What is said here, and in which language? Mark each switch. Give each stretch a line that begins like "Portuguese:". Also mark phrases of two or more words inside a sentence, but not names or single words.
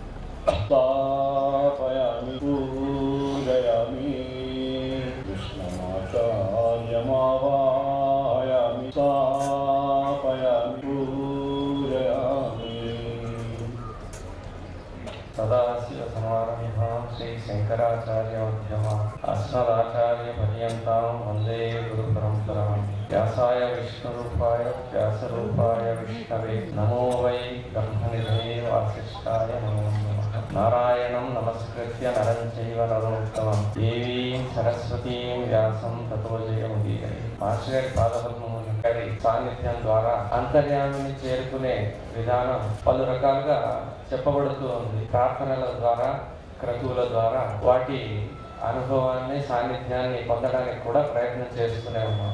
Sanskrit: स्थापयामि पूजयामि कृष्णमाचार्यमावाहयामि स्थापयामि पूजयामि सदाशिवसमारम्भां श्रीशङ्कराचार्यमध्यमाम् अस्मदाचार्यपर्यन्तां वन्दे गुरुपरम्पराम् व्यासाय विष्णुरूपाय व्यासरूपाय विष्णवे नमो वै ब्रह्मनिधये वासिष्ठाय नमो नमः नारायणं नमस्कृत्य नरं चैव नरोत्तमं देवीं सरस्वतीं व्यासं ततो जयमुदीरये
Telugu: మాస్టర్ గారి పాదపద్మములు గారి సాన్నిధ్యం ద్వారా అంతర్యామిని చేరుకునే విధానం పలు రకాలుగా చెప్పబడుతూ ఉంది. ప్రార్థనల ద్వారా, క్రతువుల ద్వారా వాటి అనుభవాన్ని, సాన్నిధ్యాన్ని పొందడానికి కూడా ప్రయత్నం చేస్తూనే ఉన్నాం.